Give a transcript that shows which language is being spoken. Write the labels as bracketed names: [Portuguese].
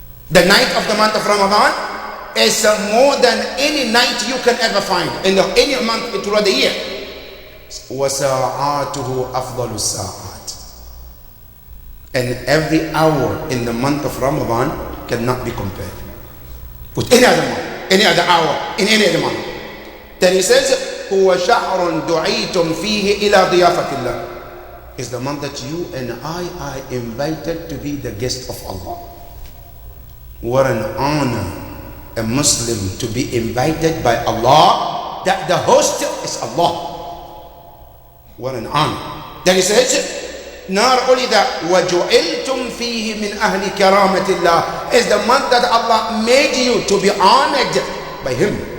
[English] The night of the month of Ramadan is more than any night you can ever find in any month throughout the year. [Arabic] وَسَاعَاتُهُ أَفْضَلُ السَّاعَاتِ. [English] And every hour in the month of Ramadan cannot be compared with any other month, any other hour in any other month. Then he says, [Arabic] هُوَ شَهْرٌ دُعِيتُمْ فِيهِ إِلَى ضِيَافَةِ اللَّهِ. [English] Is the month that you and I are invited to be the guest of Allah. What an honor a Muslim to be invited by Allah, that the host is Allah. What an honor. Then he says, not only that, [Arabic] وَجُعِلْتُمْ فِيهِ مِنْ أَهْلِ كَرَامَةِ اللَّهِ, [English] is the month that Allah made you to be honored by Him.